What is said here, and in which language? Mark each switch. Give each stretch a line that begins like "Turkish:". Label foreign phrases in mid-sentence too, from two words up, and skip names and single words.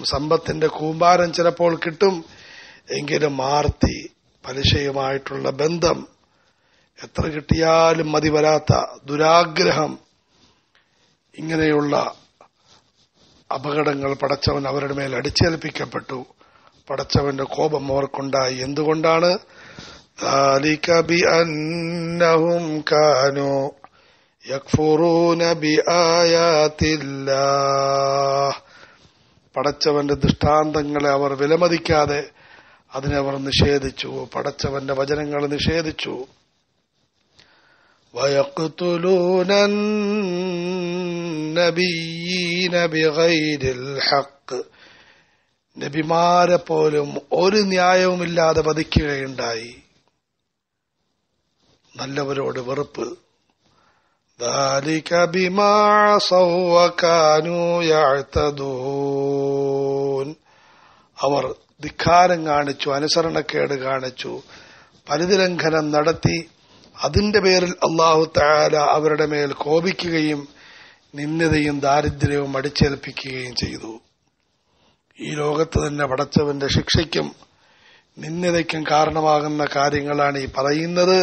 Malayalam: സമ്പത്തിന്റെ കൂമ്പാരം ചിലപ്പോൾ കിട്ടും, എങ്കിലും ആർത്തി, പലിശയുമായിട്ടുള്ള ബന്ധം, എത്ര കിട്ടിയാലും മതി വരാത്ത ദുരാഗ്രഹം, ഇങ്ങനെയുള്ള അപകടങ്ങൾ പടച്ചവൻ അവരുടെ മേൽ അടിച്ചേൽപ്പിക്കപ്പെട്ടു. പടച്ചവന്റെ കോപം അവർക്കുണ്ടായി. എന്തുകൊണ്ടാണ്?
Arabic: ذَلِكَ بِأَنَّهُمْ كَانُوا يَكْفُرُونَ بِآيَاتِ اللَّهِ.
Malayalam: പടച്ചവന്റെ ദൃഷ്ടാന്തങ്ങളെ അവർ വിലമതിക്കാതെ അതിനെ അവർ നിഷേധിച്ചു. പടച്ചവന്റെ വചനങ്ങൾ നിഷേധിച്ചു.
Arabic: وَيَقْتُلُونَ النَّبِيِّينَ بِغَيْرِ الْحَقِّ.
Malayalam: നബിമാരെ പോലും ഒരു ന്യായവുമില്ലാതെ വധിക്കുകയുണ്ടായി. നല്ലവരോട് വെറുപ്പ്.
Arabic: ذَلِكَ بِمَا عَصَوْا وَكَانُوا يَعْتَدُونَ.
Malayalam: അവർ ധിക്കാരം കാണിച്ചു, അനുസരണക്കേട് കാണിച്ചു, പരിധിലംഘനം നടത്തി. അതിന്റെ പേരിൽ
Arabic: الله تعالى
Malayalam: അവരുടെ മേൽ കോപിക്കുകയും നിന്ദയും ദാരിദ്ര്യവും അടിച്ചേൽപ്പിക്കുകയും ചെയ്തു. ഈ ലോകത്ത് തന്നെ പടച്ചവന്റെ ശിക്ഷയ്ക്കും നിന്ദയ്ക്കും കാരണമാകുന്ന കാര്യങ്ങളാണ് ഈ പറയുന്നത്.